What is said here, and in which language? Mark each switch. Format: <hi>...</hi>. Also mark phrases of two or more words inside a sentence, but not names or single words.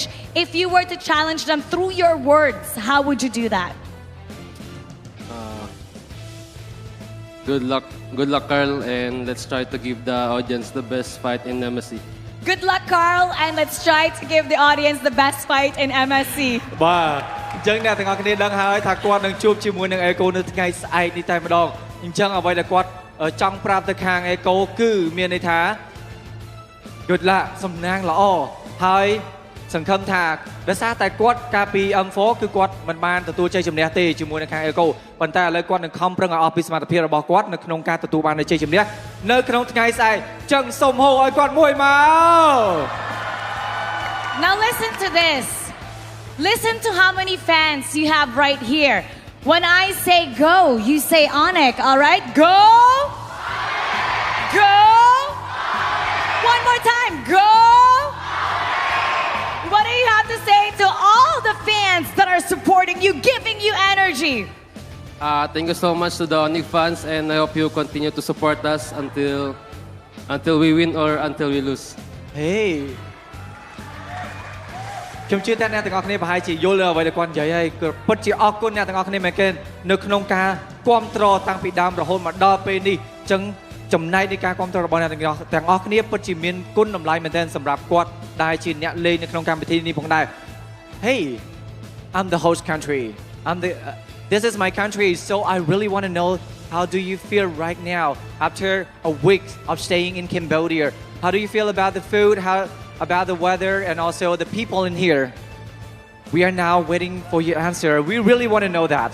<en>If you were to challenge them through your words, how would you do that? Good luck, Carl, and let's try to give the audience the best fight in MSC. Good luck, Carl, and let's try to give the audience the best fight in MSC.</en> <km>បាទអញ្ចឹងអ្នកទាំងអស់គ្នាដឹងហើយថាគាត់នឹងជួបជាមួយនឹង Echo នៅថ្ងៃស្អែកនេះតែម្ដងអញ្ចឹងអ្វីដែលគាត់ចង់ប្រាប់ទៅខាង Echo គឺមានន័យថា</km> <en>Good luck</en> <km>សំណាងល្អហើយសង្ឃឹមថាដោយសារតែគាត់កាលពី M4 គឺគាត់មិនបានទទួលជ័យជំនះទេជាមួយនឹងខាង Echo ប៉ុន្តែឥឡូវគាត់នឹងខំប្រឹងឲ្យអស់ពីសមត្ថភាពរបស់គាត់នៅក្នុងការទទួលបានជ័យជំនះនៅក្នុងថ្ងៃស្អែកអញ្ចឹងសូមហៅឲ្យគាត់មួយមក</km> <en>Now listen to this. Listen to how many fans you have right here. When I say go, you say onic, all right? Go! Go! One more time, go! What do you have to say to all the fans that are supporting you, giving you energy? Thank you so much to the onic fans, and I hope you continue to support us until we win or until we lose.</en> <km>Hey. ខ្ញុំជឿថាអ្នកទាំងអស់គ្នាប្រហែលជាយល់អ្វីដែលគាត់និយាយហើយគឺពិតជាអរគុណអ្នកទាំងអស់គ្នាមែនទែននៅក្នុងការគាំទ្រ តាំងពីដើមរហូតមកដល់ពេលនេះអញ្ចឹងចំណែកនៃការគាំទ្ររបស់អ្នកទាំងអស់គ្នាពិតជាមានគុណតម្លៃមែនទែនសម្រាប់គាត់ដែលជាអ្នកលេងនៅក្នុងកម្មវិធីនេះផងដែរ</km> <en>Hey I'm the host country this is my country so I really want to know how do you feel right now after a week of staying in Cambodia how do you feel about the food about the weather and also the people in here. We are now waiting for your answer. We really want to know that.</en>